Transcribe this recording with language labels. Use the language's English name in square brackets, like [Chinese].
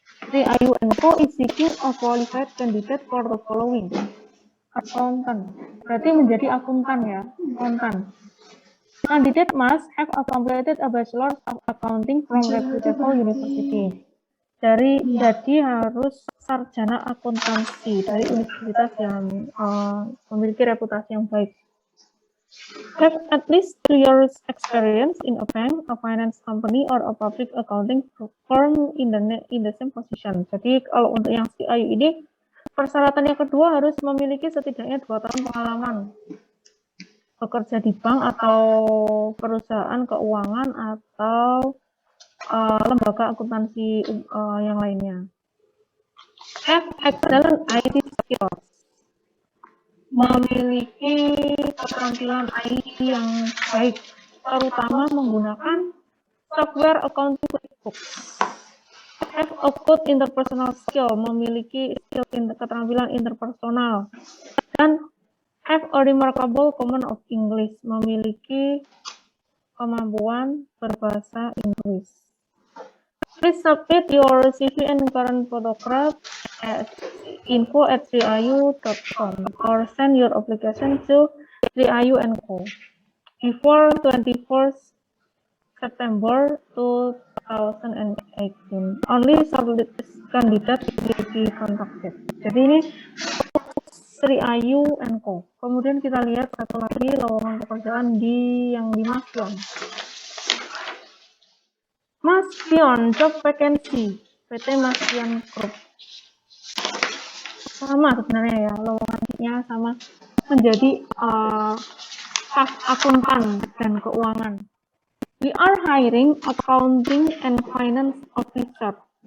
[English] Sri Ayu & Co is seeking a qualified candidate for the following. Accountant. [Indonesian] Berarti menjadi akuntan ya, akuntan. [English] Candidate must have completed a Bachelor of Accounting from reputable university. [Indonesian] Jadi harus sarjana akuntansi dari universitas yang memiliki reputasi yang baik. [English] Have at least 2 years experience in a bank, a finance company, or a public accounting firm in the same position. [Indonesian] Jadi kalau untuk yang Sri Ayu ini, persyaratan yang kedua harus memiliki setidaknya 2 tahun pengalaman bekerja di bank atau perusahaan keuangan atau lembaga akuntansi yang lainnya. [English] Have excellent IT skills. [Indonesian] Memiliki keterampilan IT yang baik, terutama menggunakan [English] software accounting QuickBooks. Have a good interpersonal skill, [Indonesian] memiliki skill keterampilan interpersonal. Dan [English] have a remarkable command of English, [Indonesian] memiliki kemampuan berbahasa Inggris. [English] Please submit your CV and current photograph at info@3iu.com or send your application to 3iu & Co. before 21st September 2018. Only shortlisted candidate will be contacted. [Indonesian] Jadi ini 3iu & Co. Kemudian kita lihat satu lagi lowongan pekerjaan yang di Mas Pion. [English] Mas Pion job vacancy PT Mas Pion Group. [Indonesian] Sama sebenarnya ya, lowongannya sama, menjadi staf akuntan dan keuangan. [English] We are hiring accounting and finance officer.